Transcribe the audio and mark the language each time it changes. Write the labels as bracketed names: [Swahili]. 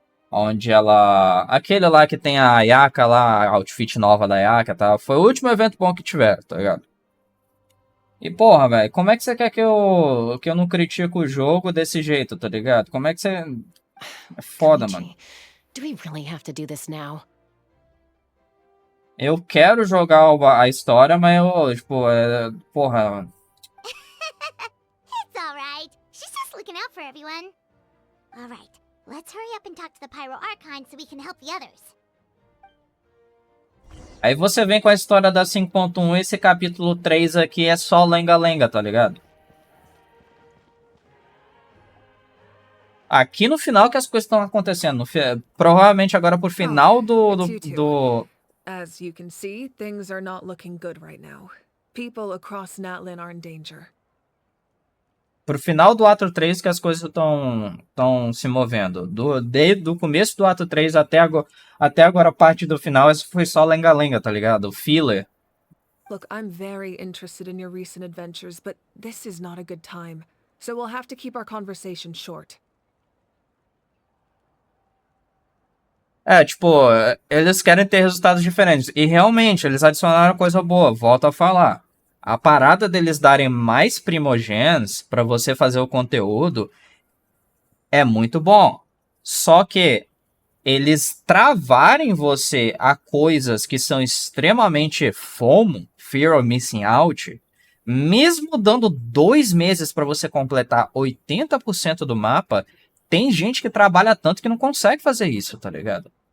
[Portuguese] Onde aquele lá que tem a Ayaka lá, a outfit nova da Ayaka, tá? Foi o último evento bom que tiveram, tá ligado? E porra, velho, como é que você quer que eu não critico o jogo desse jeito, tá ligado? Como é que você... É foda, mano. [English] Do we really have to do this now? [Portuguese] Eu quero jogar a história, mas eu, tipo, porra... [English] It's alright. She's just looking out for everyone. Alright, let's hurry up and talk to the Pyro Archon so we can help the others. [Portuguese] Aí você vem com a história da 5.1, esse capítulo 3 aqui é só lenga-lenga, tá ligado? Aqui no final que as coisas estão acontecendo. Provavelmente agora pro final do... [English] As you can see, things are not looking good right now. People across Natlan are in danger. [Portuguese] Pro final do ato 3 que as coisas estão se movendo. Desde o começo do ato 3 até agora a parte do final, isso foi só lenga-lenga, tá ligado? O filler. [English] Look, I'm very interested in your recent adventures, but this is not a good time. So we'll have to keep our conversation short. [Portuguese] Tipo, eles querem ter resultados diferentes. E realmente, eles adicionaram coisa boa. Volto a falar. A parada deles darem mais primogens pra você fazer o conteúdo é muito bom. Só que eles travarem você a coisas que são extremamente FOMO, [English] Fear of Missing Out, [Portuguese] mesmo dando 2 meses pra você completar 80% do mapa, tem gente que trabalha tanto que não consegue fazer isso, tá ligado?